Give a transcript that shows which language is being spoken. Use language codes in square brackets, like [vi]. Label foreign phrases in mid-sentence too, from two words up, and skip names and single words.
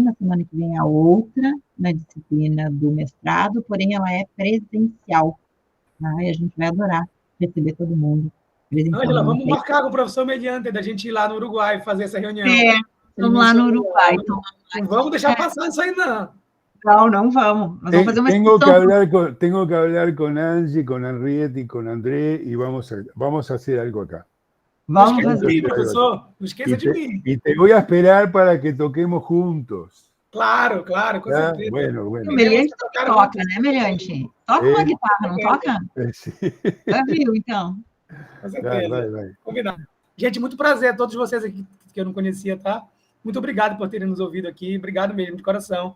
[pt] Na semana que vem a outra, na disciplina do mestrado, porém ela é presencial. Tá? E a gente vai adorar receber todo mundo. Ângela, vamos marcar com o professor Mediante da gente ir lá no Uruguai fazer essa reunião. Vamos lá no Uruguai. Então, não vamos deixar passar isso aí, não. Não vamos. Nós vamos fazer uma [es] tengo que hablar con Angie, con Henriette y con André y vamos a hacer algo acá. [pt] Vamos fazer. Professor, não esqueça de mim. [es] Y te voy a esperar para que toquemos juntos. [pt] Claro, com certeza. [es] Bueno. [pt] O Meliante toca, né, Meliante? Toca uma guitarra, não toca? [es] Sí. [pt] Viu, então. Com certeza. Vai. Combinado. Gente, muito prazer a todos vocês aqui que eu não conhecia, tá? Muito obrigado por terem nos ouvido aqui. Obrigado mesmo, de coração.